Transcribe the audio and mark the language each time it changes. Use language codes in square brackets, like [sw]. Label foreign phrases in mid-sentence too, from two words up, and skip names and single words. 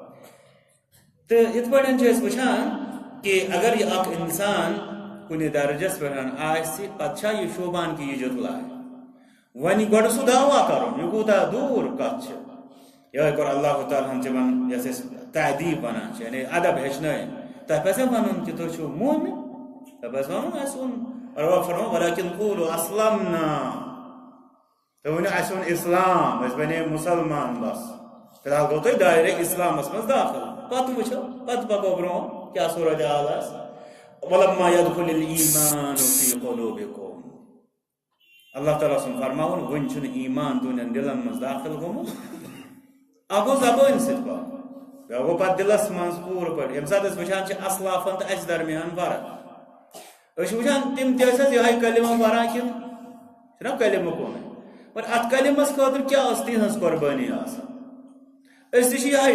[ks] تو ات پٲٹھۍ وٕچھان کہ اگر یہ اکھ انسان کُنہِ درجس پٮ۪ٹھ آسہِ پتہٕ چھا یہ شوبان کہ یہ جتلائے ون گۄڈٕ سُہ دعوا کرُن یہ کوٗتاہ دوٗر کتھ چھِ یہ کوٚر اللہ تعالیٰ ہن تمن یس أسۍ تعدیٖب ونان چھِ یعنی ادب ہیٚچھنٲیِن تۄہہِ پزِ ونُن کہ تُہۍ چھِو مومن تۄہہِ پزِ ونُن اسہِ اوٚن رب فرمو [ar] ولکن قولوا اسلمنا [ks] تُہۍ ؤنِو اسہِ اوٚن اسلام أسۍ بنے مسلمان بس فی الحال گوٚو تۄہہِ دایرے اسلامس منٛز داخل پتہٕ وٕچھو پتہٕ پکو برٛونٛہہ کیٛاہ صورت حال آسہِ [ar] ولما يدخل الایمان فی قلوبکم [ks] اللہ تعالیٰ سُنٛد فرماوُن وُنہِ چھُنہٕ ایمان تُہنٛدٮ۪ن دلن منٛز داخل گوٚمُت اکھ گوٚو زبٲنۍ سۭتۍ پاک بیٛاکھ گوٚو پتہٕ دلس منٛز پوٗرٕ پٲٹھۍ ییٚمہِ ساتہٕ أسۍ وٕچھان چھِ اسلافن تہٕ اسہِ درمیان فرق أسۍ چھِ وٕچھان تِم تہِ ٲسۍ حظ یِہوٚے کلمہ پران کِنہٕ چھُنہ کلمہٕ کُنُے مگر اتھ کلمس خٲطرٕ کیٛاہ ٲس تِہنٛز قۄربٲنی آسان أسۍ تہِ چھِ یِہوٚے